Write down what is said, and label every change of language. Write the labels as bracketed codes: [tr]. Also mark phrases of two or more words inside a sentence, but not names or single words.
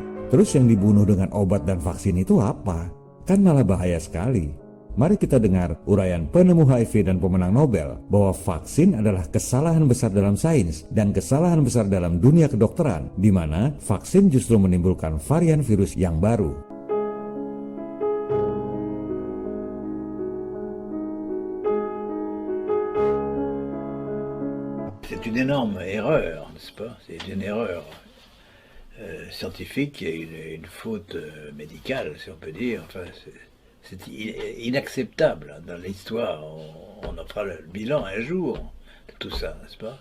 [id] Terus yang dibunuh dengan obat dan vaksin itu apa? Kan malah bahaya sekali. Mari kita dengar uraian penemu HIV dan pemenang Nobel bahwa vaksin adalah kesalahan besar dalam sains dan kesalahan besar dalam dunia kedokteran, di mana vaksin justru menimbulkan varian virus yang baru. [fr] C'est une énorme erreur, n'est-ce pas? C'est une erreur scientifique et une faute médicale, si on peut dire. Enfin, c'est inacceptable. Dans l'histoire, on en fera le bilan un jour de tout ça, n'est-ce pas?